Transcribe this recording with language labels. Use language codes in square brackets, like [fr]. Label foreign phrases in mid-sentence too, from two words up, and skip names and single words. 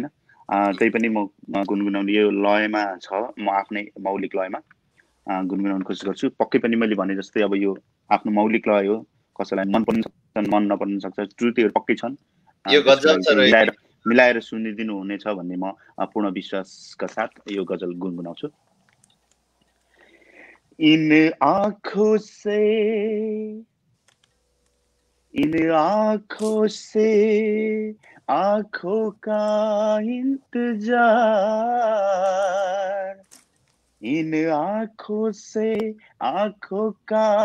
[ne] तै पनि म गुनगुनाउने यो लयमा छ, म आफ्नै मौलिक लयमा गुनगुनाउन कोसिस गर्छु। पक्कै पनि मैले भने जस्तै अब यो आफ्नो मौलिक लय हो, कसैलाई मन पर्न सक्छ मन नपर्न सक्छ, त्रुटिहरू पक्कै छन्, मिलाएर सुनिदिनु हुनेछ भन्ने म पूर्ण विश्वासका साथ यो गजल गुनगुनाउँछु। [hi] इन आँखों से आँखों का इंतजार, इन आँखों से आँखों का